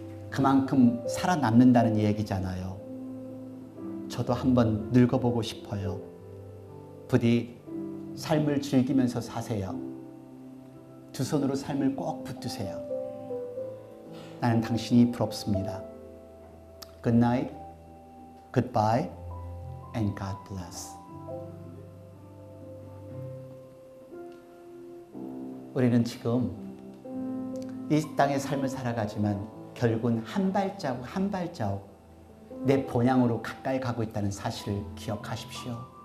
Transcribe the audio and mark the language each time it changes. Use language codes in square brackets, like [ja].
[ko] 그만큼 살아남는다는 얘기잖아요. 저도 한번 늙어보고 싶어요. 부디 삶을 즐기면서 사세요. 두 손으로 삶을 꼭 붙드세요. 나는 당신이 부럽습니다. [en] Good night, goodbye, and God bless. [ko] 우리는 지금 이 땅의 삶을 살아가지만 결국은 한 발자국 한 발자국 내 본향으로 가까이 가고 있다는 사실을 기억하십시오.